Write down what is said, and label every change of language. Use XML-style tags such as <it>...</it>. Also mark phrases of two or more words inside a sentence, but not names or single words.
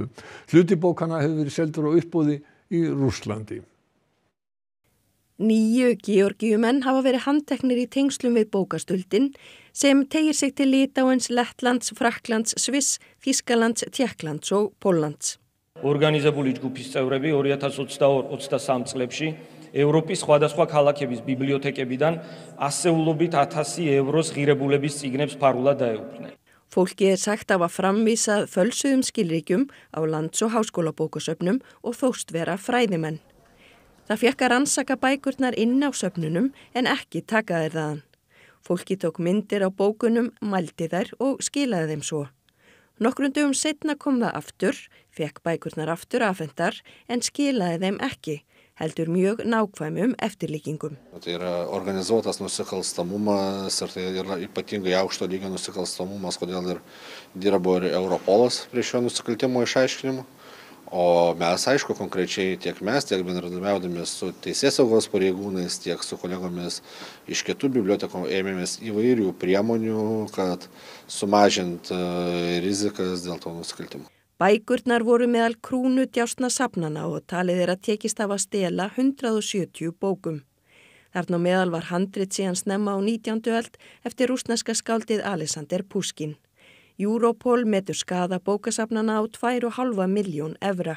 <is>Hluti bókanna hefur verið seldur á uppboði í Rússlandi. 9 Georgíumenn hafa verið handteknir í tengslum við bókastuldin sem teygir sig til Litáens, Lettlands, Frakklands, Sviss, Þýskalands, Tékklands og Póllands.</is> <ka>ორგანიზებული ჯგუფის წევრები 2022-23 წლებში ევროპის სხვადასხვა ქალაქების ბიბლიოთეკებიდან ასეულობით 1000 ევროს ღირებულების წიგნებს ფარულად დაეუფლნენ.</ka> <is>Fólki sagt að hafa framvísað fölsuðum skilríkjum á lands- og háskólabókasöfnum og þóst vera fræðimenn. Það fékk að rannsaka bækurnar inn á söfnunum en ekki taka þær þaðan. Fólki tók myndir á bókunum, mældi þær og skilaði þeim svo. Nokkrum dögum seinna kom það aftur, fékk bækurnar aftur afhentar en skilaði þeim ekki. Heldur mjög nákvæmum eftirlíkingum.</is> <lt>Tai yra organizuotas nusikalstamumas ir tai yra ypatingai aukšto lygio nusikalstamumas, kodėl ir dirbo ir Europolas prie šio nusikaltimo išaiškinimo. O mes, aišku, konkrečiai tiek mes, tiek bendradarbiaudami su teisėsaugos pareigūnais, tiek su kolegomis iš kitų bibliotekų ėmėmės įvairių priemonių, kad sumažint rizikas dėl to nusikaltimo.</lt> <is>Bækurnar voru meðal krúnudjásna safnana og talið að tekist af að stela 170 bókum. Þarna meðal var handrit síðan snemma á 19. öld eftir rússneska skáldið Alexander Pushkin. Europol metur skaða bókasafnana á 2,5 milljón evra.</is>